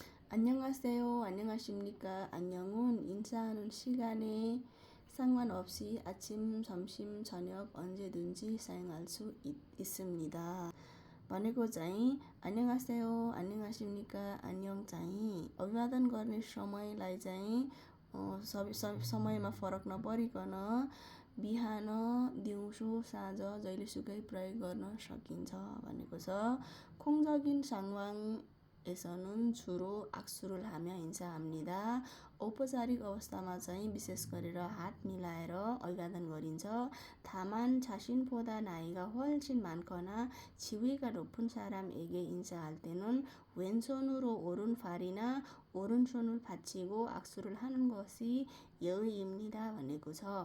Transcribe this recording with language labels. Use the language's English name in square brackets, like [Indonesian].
[Korean] 안녕하세요, 안녕하십니까, 안녕은 인사하는 시간에 상관없이 아침, 점심, 저녁 언제든지 사용할 수 있습니다. [Nepali] भनेको चाहिँ [Korean] 안녕하세요, 안녕하십니까, 안녕 [Nepali] चाहिँ अभिवादन गर्ने समयलाई चाहिँ समयमा फरक नपरिकन बिहान, दिउँसो, साँझ जहिलेसुकै प्रयोग गर्न सकिन्छ भनेको छ। [Korean] 콩적인 상황에서는 주로 악수를 하며 인사합니다. [Nepali] औपचारिक अवस्थामा चाहिँ विशेष गरेर हात मिलाएर अभिवादन गरिन्छ। [Korean] 다만 자신보다 나이가 훨씬 많거나 지위가 높은 사람에게 인사할 때는 왼손으로 오른팔이나 오른손을 받치고 악수를 하는 것이 예의입니다 [Nepali] भनेको छ।